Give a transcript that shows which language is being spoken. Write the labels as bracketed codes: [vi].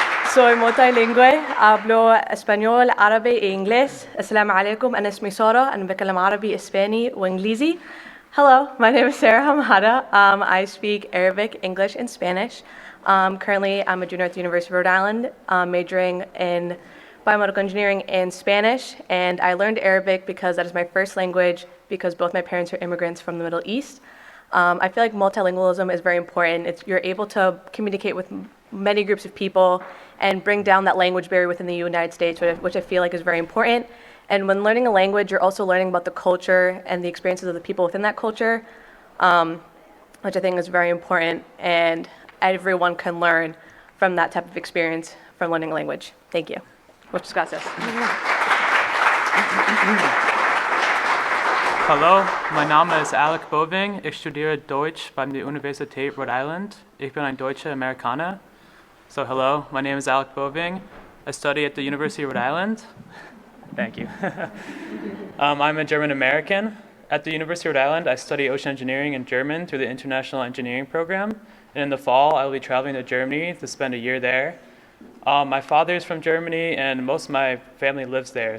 [es] Soy multilingüe, hablo español, árabe e inglés. [ar] Assalamu alaikum, أنا اسمي سارة, أنا بتكلم عربي, إسباني وإنجليزي. [en] Hello, my name is Sarah Hamadah. I speak Arabic, English, and Spanish. Currently, I'm a junior at the University of Rhode Island, majoring in biomedical engineering and Spanish, and I learned Arabic because that is my first language, because both my parents are immigrants from the Middle East. I feel like multilingualism is very important. You're able to communicate with many groups of people and bring down that language barrier within the United States, which I feel like is very important. And when learning a language, you're also learning about the culture and the experiences of the people within that culture, which I think is very important, and everyone can learn from that type of experience from learning a language. Thank you. [es] Muchas gracias. [de] Hallo, mein Name ist Alec Boving. Ich studiere Deutsch bei der Universität Rhode Island. Ich bin ein deutscher Amerikaner. [en] So hello, my name is Alec Boving. I study at the University of Rhode Island. Thank you. I'm a German American. At the University of Rhode Island, I study ocean engineering in German through the International Engineering Program. And in the fall, I will be traveling to Germany to spend a year there. My father is from Germany, and most of my family lives there.